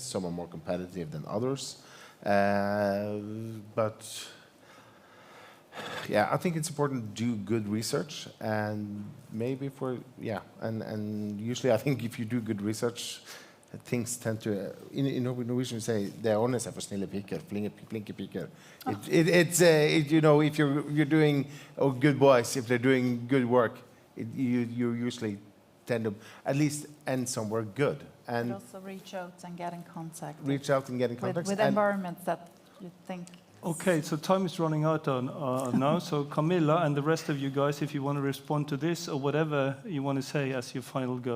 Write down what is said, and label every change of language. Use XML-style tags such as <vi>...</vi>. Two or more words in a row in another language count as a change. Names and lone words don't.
<en>Some are more competitive than others. But Yeah, I think it's important to do good research, and maybe and usually I think if you do good research, things tend to, in Norwegian we say,</en> <no>det ordner seg for snille piker, flinke piker.</no> <en>It's, you know, if you're doing, good boys, if they're doing good work, you usually tend to at least end somewhere good. And also reach out and get in contact. Reach out and get in contact. With environments that you think. Okay, so time is running out now. So Camilla and the rest of you guys, if you want to respond to this or whatever you want to say as your final go.</en>